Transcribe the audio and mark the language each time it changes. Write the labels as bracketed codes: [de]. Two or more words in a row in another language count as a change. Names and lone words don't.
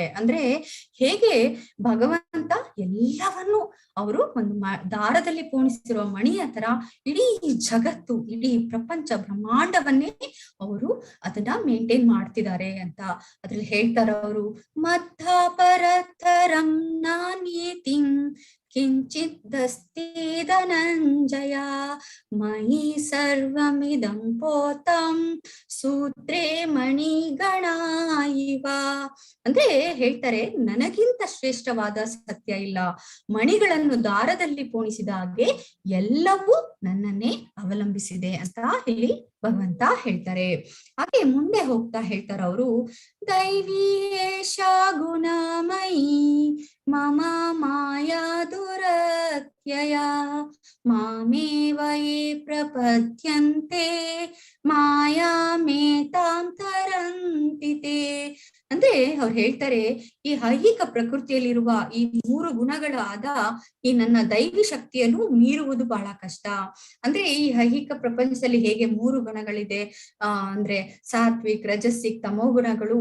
[kn] ಅಂದ್ರೆ ಹೇಗೆ ಭಗವಂತ ಎಲ್ಲವನ್ನೂ ಅವರು ಒಂದು ದಾರದಲ್ಲಿ ಪೋಣಿಸಿರುವ ಮಣಿಯ ತರ ಇಡೀ ಜಗತ್ತು, ಇಡೀ ಪ್ರಪಂಚ ಬ್ರಹ್ಮಾಂಡವನ್ನೇ ಅವರು ಅದನ್ನ ಮೇಂಟೈನ್ ಮಾಡ್ತಿದ್ದಾರೆ ಅಂತ ಅದ್ರಲ್ಲಿ ಹೇಳ್ತಾರ ಅವರು. [sa] ಮತ್ತ ಪರತರಂ ನಾನೇತಿಂ ಕಿಂಚಿದಸ್ತಿ ಧನಂಜಯ ಮಯಿ ಸರ್ವಮಿದಂ ಪೋತಂ ಸೂತ್ರೇ ಮಣಿಗಣ ಇವ. [kn] ಅಂದ್ರೆ ಹೇಳ್ತಾರೆ, ನನಗಿಂತ ಶ್ರೇಷ್ಠವಾದ ಸತ್ಯ ಇಲ್ಲ. ಮಣಿಗಳನ್ನು ದಾರದಲ್ಲಿ ಪೋಣಿಸಿದ ಹಾಗೆ ಎಲ್ಲವೂ ನನ್ನನ್ನೇ ಅವಲಂಬಿಸಿದೆ ಅಂತ ಇಲ್ಲಿ ಭಗವಂತ ಹೇಳ್ತಾರೆ. ಹಾಗೆ ಮುಂದೆ ಹೋಗ್ತಾ ಹೇಳ್ತಾರ ಅವರು, [sa] ದೈವೀಶ ಗುಣಮಯಿ ಮಮ ಮಾಯಾ ದುರತ್ಯಯ ಮಾಮೇವ ಯೇ ಪ್ರಪದ್ಯಂತೆ ಮಾಯಾಮೇತಾಂ ತರಂತಿತೆ. [kn] ಅಂದ್ರೆ ಅವ್ರು ಹೇಳ್ತಾರೆ, ಈ ಐಹಿಕ ಪ್ರಕೃತಿಯಲ್ಲಿರುವ ಈ 3 ಗುಣಗಳಾದ ಈ ನನ್ನ ದೈವಿ ಶಕ್ತಿಯನ್ನು ಮೀರುವುದು ಬಹಳ ಕಷ್ಟ. ಅಂದ್ರೆ ಈ ಐಹಿಕ ಪ್ರಪಂಚದಲ್ಲಿ ಹೇಗೆ 3 ಗುಣಗಳಿದೆ, ಅಂದ್ರೆ ಸಾತ್ವಿಕ್, ರಜಸಿಕ್, ತಮೋ ಗುಣಗಳು.